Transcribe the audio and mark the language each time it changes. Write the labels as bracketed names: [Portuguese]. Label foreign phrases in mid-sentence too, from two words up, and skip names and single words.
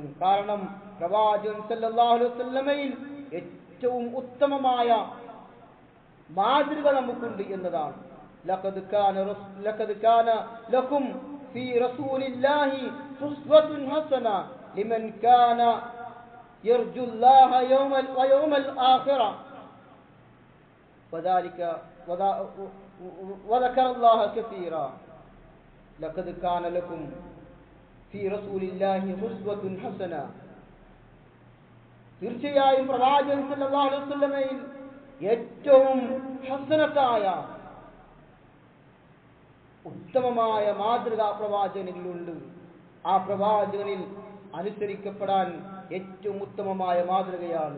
[Malayalam] കാരണം പ്രവാചകൻ [Arabic] صلى الله عليه وسلم [Malayalam] ഏറ്റവും ഉത്തമമായ മാതൃക നമുക്കുണ്ട് എന്നതാണ്. [Arabic] لقد كان لكم في رسول الله أسوة حسنة لمن كان يرجو الله اليوم الآخر وذكر الله كثيرا لقد كان لكم في رسول الله أسوة حسنة. [Malayalam] തീർച്ചയായും പ്രവാചകൻ [Arabic] صلى الله عليه وسلم [Malayalam] ഏറ്റവും ഹസനത്തായ ഉത്തമമായ മാതൃക പ്രവാചകനിലുണ്ട്. ആ പ്രവാചകനിൽ അനുസരിക്കപ്പെടാൻ ഏറ്റവും ഉത്തമമായ മാതൃകയാണ്.